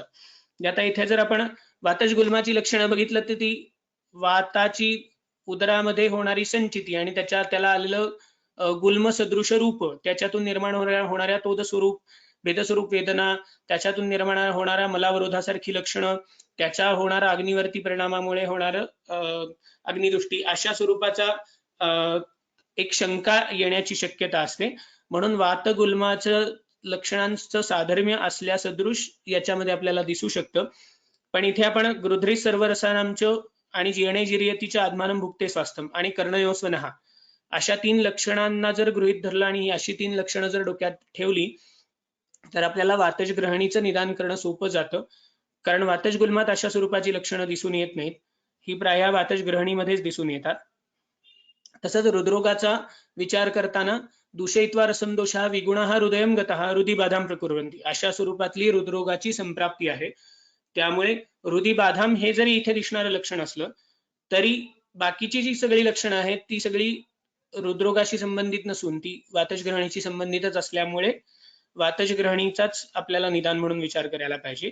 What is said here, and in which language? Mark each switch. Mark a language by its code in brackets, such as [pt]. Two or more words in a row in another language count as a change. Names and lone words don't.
[mr] आता इथे जर आपण वातजगुल्माची लक्षणं बघितलं तर ती वाताची उदरामध्ये होणारी संचिती आणि त्याला आलेलं गुल्म सदृश रूप, त्याच्यातून निर्माण होणाऱ्या तोद स्वरूप भेदस्वरूप वेदना, त्याच्यातून निर्माण होणाऱ्या मलावरोधासारखी लक्षणं, त्याच्या होणारा अग्निवर्ती परिणामामुळे होणारं अग्निदृष्टी अशा स्वरूपाचा एक शंका येण्याची शक्यता असते. म्हणून वातगुल्माचं लक्षणांचं साधर्म्य असल्या सदृश याच्यामध्ये आपल्याला दिसू शकतं. पण इथे आपण गृध्री सर्व रसानांचं आणि जीर्णे जिर्यतीच्या [sa] आत्मानं भुक्ते स्वास्थ्यम [mr] आणि कर्णयोस्वनहा अशा 3 लक्षणांना जर गृहीत धरलं आणि ही अशी 3 लक्षणं जर डोक्यात ठेवली तर आपल्याला वातज ग्रहणीचं निदान करणं सोपं जातं. कारण वातज गुल्मात अशा स्वरूपाची लक्षणं दिसून येत नाहीत. ही प्रायः वातज ग्रहणीमध्येच दिसून येतात. तसंच हृदरोगाचा विचार करताना [sa] दूषयित्वा रसंदोषः विगुणः हृदयं गतः हृदिबाधां प्रकुर्वन्ति [mr] अशा स्वरूपातली हृदरोगाची संप्राप्ती आहे. त्यामुळे हृदिबाधां हे जरी इथे दिसणारं लक्षण असलं तरी बाकीची जी सगळी लक्षणं आहेत ती सगळी हृदरोगाशी संबंधित नसून ती वातज ग्रहणीशी संबंधितच असल्यामुळे वातज ग्रहणीचाच आपल्याला निदान म्हणून विचार करायला पाहिजे.